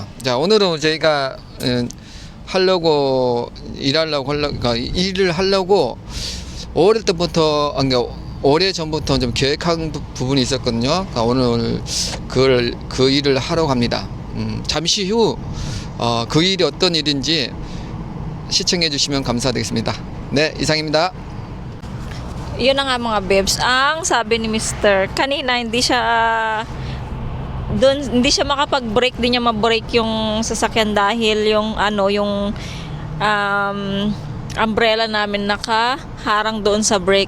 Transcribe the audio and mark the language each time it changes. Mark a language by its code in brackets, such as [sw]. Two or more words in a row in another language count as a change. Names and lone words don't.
[ko] 자, 오늘은 저희가 일을 하려고 오래 전부터 좀 계획한 부분이 있었거든요. 그러니까 오늘 그 일을 하러 갑니다. 잠시 후 그 일이 어떤 일인지 시청해 주시면 감사드리겠습니다. 네, 이상입니다. [tl] Yun na nga mga bebs, ang sabi ni Mr. kanina hindi siya doon hindi siya makapag-brake, di niya ma-brake yung sasakyan dahil yung yung umbrella namin nakaharang doon sa brake.